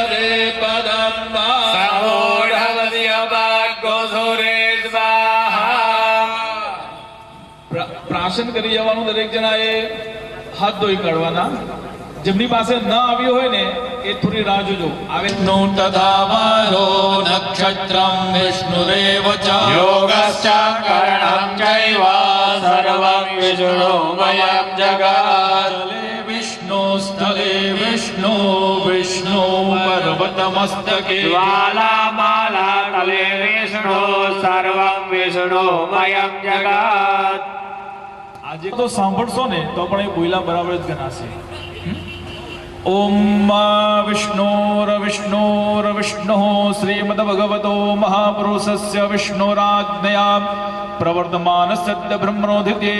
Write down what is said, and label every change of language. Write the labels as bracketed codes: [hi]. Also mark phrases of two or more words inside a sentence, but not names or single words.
[gu] પ્રાશન કરી જવાનું. દરેક જણાએ હાથ ધોઈ કાઢવાના. જેમની પાસે ન આવ્યો હોય ને એ થોડી રાહ જોજો. આવે [sa] तथावरो नक्षत्रं विष्णुरेव च योगश्च करणं चैव सर्वं विष्णुमयं जगत् સ્થલે વિષ્ણુ વિષ્ણુ પર્વતમસ્તકે ज्वालामाला तले विष्णु सर्वं विष्णुमयं जगत्. [gu] આજે તો સાંભળશો ને તો પણ એ બોયલા બરાબર જ ગણાશે. [sa] ઓમ વિષ્ણુર્વિષ્ણુર્વિષ્ણુઃ શ્રીમદ્ભગવતો મહાપુરુષસ્ય વિષ્ણુરાજ્ઞયા પ્રવર્તમાનસ્ય બ્રહ્મણોધિતે